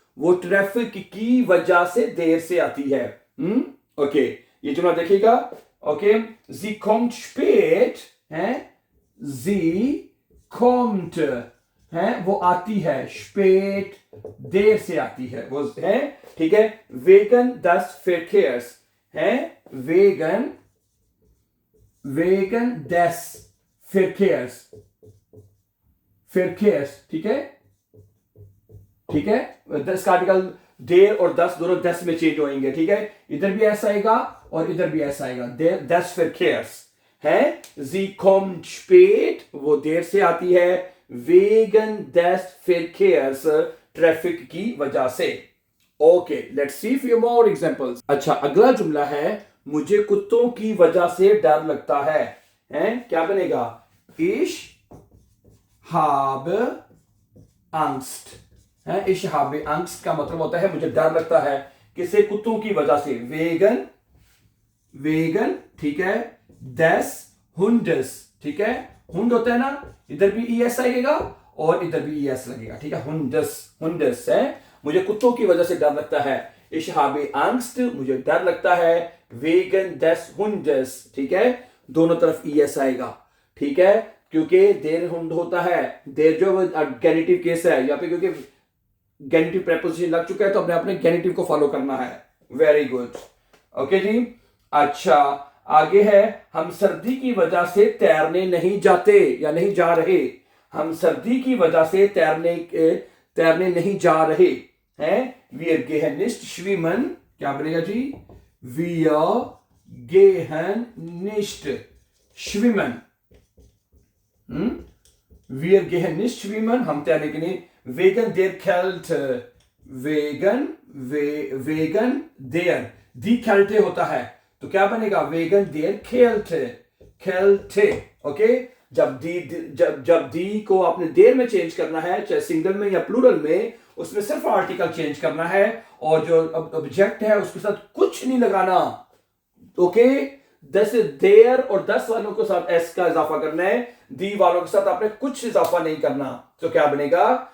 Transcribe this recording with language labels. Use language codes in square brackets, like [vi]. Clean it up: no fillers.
[hi] वो ट्रैफिक की वजह से देर से आती है। ओके, ये जुमला देखिएगा, ओके। [de] Sie kommt spät, [hi] है, sie kommt, है, वो आती है, spät, देर से आती है, वो है, ठीक है? [de] wegen des Verkehrs, है, wegen des Verkehrs, ठीक है? [hi] ठीक है, 10 का आर्टिकल देर और 10 दोनों 10 में चेंज होंगे, ठीक है? इधर भी ऐसा आएगा और इधर भी ऐसा आएगा, des Verkehrs, है। [de] Sie kommt spät, [hi] वो देर से आती है, [de] wegen des Verkehrs, [hi] ट्रैफिक की वजह से। Okay, let's see [en] few more examples। [hi] अच्छा, अगला जुमला है, मुझे कुत्तों की वजह से डर लगता है, हैं? क्या बनेगा? [de] Ich habe Angst, है? Ich habe Angst [hi] का मतलब होता है मुझे डर लगता है, किसे? कुत्तों की वजह से, wegen, ठीक है, [de] des Hundes, [hi] ठीक है? हुंड होता है ना, इधर भी es आएगा और इधर भी es लगेगा, ठीक है? Hundes है, मुझे कुत्तों की वजह से डर लगता है। [de] Ich habe Angst, [hi] मुझे डर लगता है, [de] wegen des Hundes, [hi] ठीक है? दोनों तरफ es आएगा, ठीक है? क्योंकि देर हुंड होता है, देर जो गेनेटिव केस है यहाँ पे, क्योंकि गेनेटिव प्रेपोजिशन लग चुका है तो हमने अपने गेनेटिव को फॉलो करना है। वेरी गुड, ओके जी। अच्छा, आगे है, हम सर्दी की वजह से तैरने नहीं जाते या नहीं जा रहे। हम सर्दी की वजह से तैरने नहीं जा रहे हैं। [de] Wir gehen nicht schwimmen, क्या बनेगा जी? Wir gehen nicht schwimmen, wir gehen nicht schwimmen, [hi] हम तैरने के लिए, [de] wegen der Kälte, wegen der, die Kälte होता है, तो क्या बनेगा? wegen der Kälte, ओके? [hi] जब दी को आपने देर में चेंज करना है, चाहे सिंगल में या प्लूरल में, उसमें सिर्फ आर्टिकल चेंज करना है और जो ऑब्जेक्ट है उसके साथ कुछ नहीं लगाना। ओके, दस देयर और 10 वालों के साथ एस का इजाफा करना है, दी वालों के साथ आपने कुछ इजाफा नहीं करना। तो क्या बनेगा?